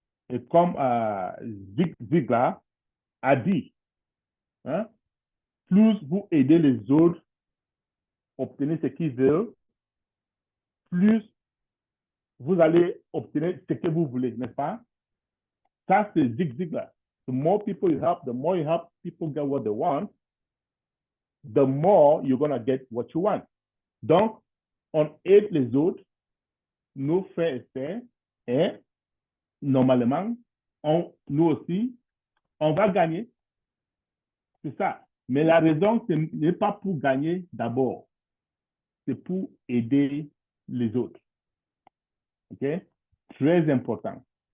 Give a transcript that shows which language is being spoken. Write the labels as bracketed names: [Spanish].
[French] Et comme Zig Ziglar a dit, hein, plus vous aidez les autres à obtenir ce qu'ils veulent, plus vous allez obtenir ce que vous voulez, n'est-ce pas? Ça, c'est Zig Ziglar. [English] The more people you help, the more you help people get what they want, the more you're going to get what you want. [French] Donc, on aide les autres, nos frères et sœurs, et normalement, nous aussi, on va gagner. C'est ça. Mais la raison, ce n'est pas pour gagner d'abord. C'est pour aider les autres. OK? Très important.